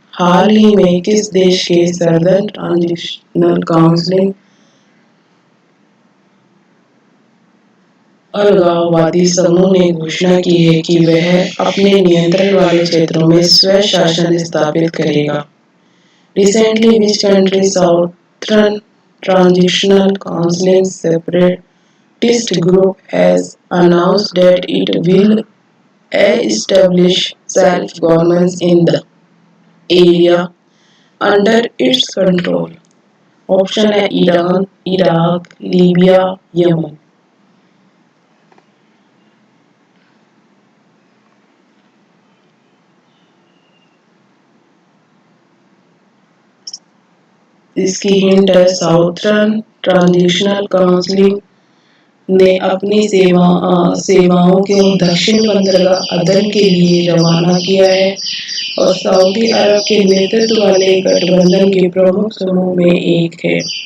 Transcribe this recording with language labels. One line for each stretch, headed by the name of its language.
Hindi: हाल ही में किस देश के सर्दन ट्रांजिशनल काउंसिल अलगाववादी समूह ने घोषणा की है कि वह अपने नियंत्रण वाले क्षेत्रों में स्वशासन स्थापित करेगा।
English: Recently, which country Southern Transitional Council separatist group has announced that it will establish self-governance in the area under its control?
Hindi: Option है ईरान, इराक, लीबिया, यमन। इसकी हिंट है साउथर्न ट्रांजिशनल काउंसिल ने अपनी सेवाओं को दक्षिण बंदरगाह अदन के लिए रवाना किया है और सऊदी अरब के नेतृत्व वाले गठबंधन के प्रमुख समूह में एक है।